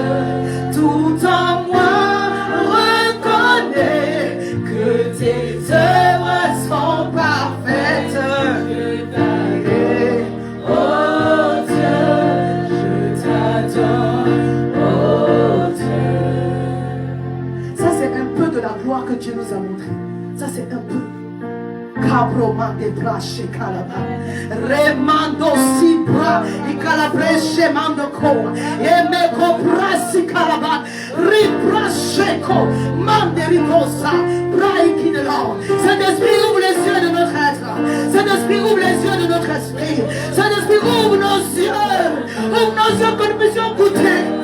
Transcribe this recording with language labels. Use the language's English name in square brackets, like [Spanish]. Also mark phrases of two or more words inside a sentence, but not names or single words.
[French] Tout en moi reconnaît que tes œuvres sont parfaites, je t'adore, oh Dieu, je t'adore, oh Dieu. Ça c'est un peu de la gloire que Dieu nous a montré. Ça c'est un peu. Cabroma de brache calaba, remando si bra, i calabresce mando coa, e me cobrasi calaba, ribracheco, mande ricosa, brai qui de l'or. Saint-Esprit ouvre les yeux de notre être, Saint-Esprit ouvre les yeux de notre esprit, Saint-Esprit ouvre nos yeux que nous puissions goûter.